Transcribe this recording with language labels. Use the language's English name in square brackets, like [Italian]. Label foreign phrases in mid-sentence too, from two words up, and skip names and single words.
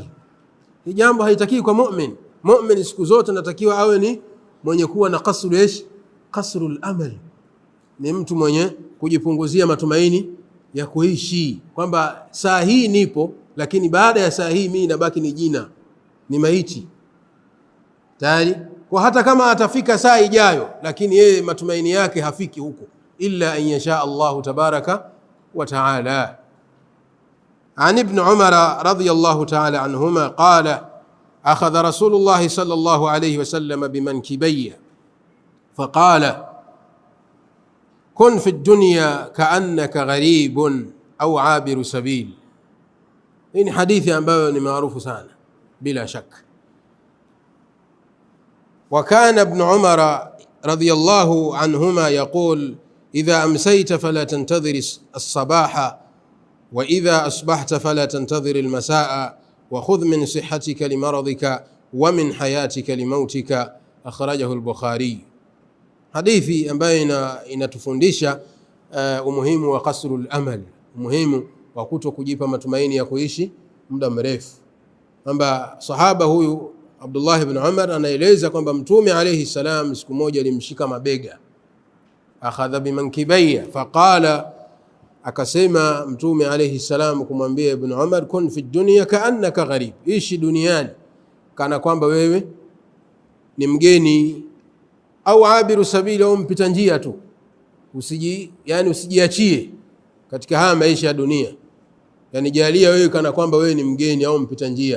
[Swahili] Hii jambo haitaki kwa mu'min. Mu'min siku zote anatakiwa awe ni mwenye kuwa na [Arabic] قصر الأمل, [Swahili] ni mtu mwenye kujipunguzia matumaini ya kuishi, kwamba saa hii nipo, lakini baada ya saa hii mimi nabaki ni jina, ni maiti tayari. Kwa hata kama atafika saa ijayo, lakini yeye matumaini yake hafiki huko, [Arabic] إلا أن يشاء الله تبارك وتعالى. عن ابن عمر رضي الله تعالى عنهما قال أخذ رسول الله صلى الله عليه وسلم بمنكبي فقال كن في الدنيا كأنك غريب أو عابر سبيل. [Swahili] Hii ni hadithi ambayo ni maarufu sana bila shaka. [Arabic] وكان ابن عمر رضي الله عنهما يقول إذا أمسيت فلا تنتظر الصباح وإذا أصبحت فلا تنتظر المساء وخذ من صحتك لمرضك ومن حياتك لموتك. أخرجه البخاري. [Swahili] Hadithi ambayo inatufundisha umuhimu wa [Arabic] قصر الأمل, [Swahili] umuhimu wa kuto kujipa matumaini ya kuishi muda mrefu. Kwamba sahaba huyu Abdullah ibn Umar anaeleza kwamba Mtume [Arabic] عليه السلام [Swahili] siku moja alimshika mabega, [Arabic] أخذ بمنكبي فقال, [Swahili] akasema Mtume [Arabic] عليه السلام [Swahili] kumwambia Ibn Umar, [Arabic] كن في الدنيا كأنك غريب, [Swahili] ishi duniani kana kwamba wewe ni mgeni, [Arabic] أو عابر سبيل, [Swahili] au mpita njia tu. Usijiachie katika haya maisha ya dunia, yani jalia wewe kana kwamba wewe ni mgeni au mpita njia.